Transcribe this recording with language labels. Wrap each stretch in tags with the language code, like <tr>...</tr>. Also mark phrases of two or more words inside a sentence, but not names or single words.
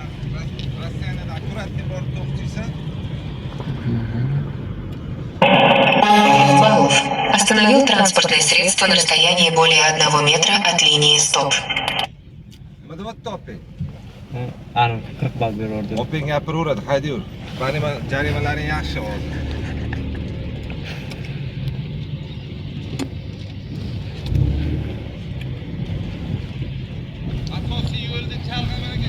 <uz>Rossiyanada akkuratga borib to'xtaysan.</uz> <ru>Баллов. Остановил транспортное средство на расстоянии более 1 метра от линии стоп.</ru> <uz>Nima deyapti opang? Ana 40 ball berardi. Opang gapiraveradi, hayda yur. Mani jarimalaring yaxshi hozir. Asosiy yo'lda chalg'amagan.</uz>